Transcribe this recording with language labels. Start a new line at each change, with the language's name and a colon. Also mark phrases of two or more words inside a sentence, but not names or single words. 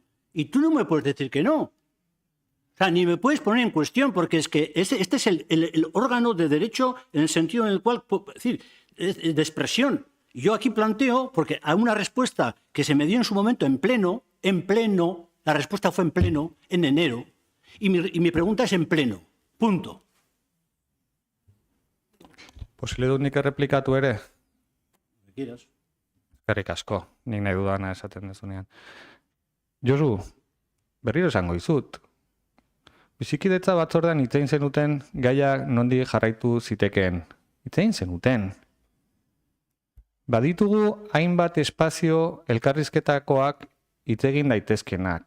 Spanish: Y tú no me puedes decir que no. O sea, ni me puedes poner en cuestión, porque es que este es el órgano de derecho en el sentido en el cual, es decir, de expresión. Yo aquí planteo, porque a una respuesta que se me dio en su momento en pleno, la respuesta fue en pleno, en enero, y mi pregunta es en pleno, punto.
Basque: Posible dut nik erreplikatu ere?
Spanish: Lo que quieras.
Basque: Eskerrik asko, nik nahi dudana esaten dezunean. Josu, berriro esango dizut. Bizikidetza batzordean hitz egin zenuten gaia nondik jarraitu zitekeen. Hitz egin zenuten. Baditugu hainbat espazio elkarrizketakoak hitz egin daitezkenak.